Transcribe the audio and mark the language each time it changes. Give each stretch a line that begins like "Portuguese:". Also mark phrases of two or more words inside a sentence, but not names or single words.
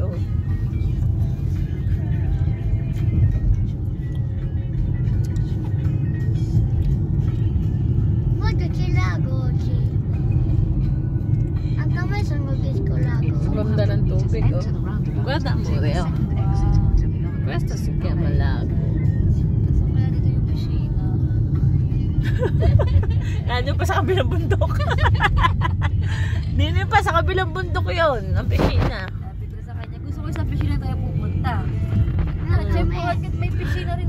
Filipino: Oh. Ganda ng tubig, oh. Ganda mo, Reo.
Italian: Questo si chiama lago.
Filipino: So, kaya dito yung piscina. Yan pa sa kabilang bundok. Dito pa sa kabilang bundok yun, ang piscina. Sabi ko sa kanya, gusto ko sa piscina tayo pupunta. Bakit may piscina rin?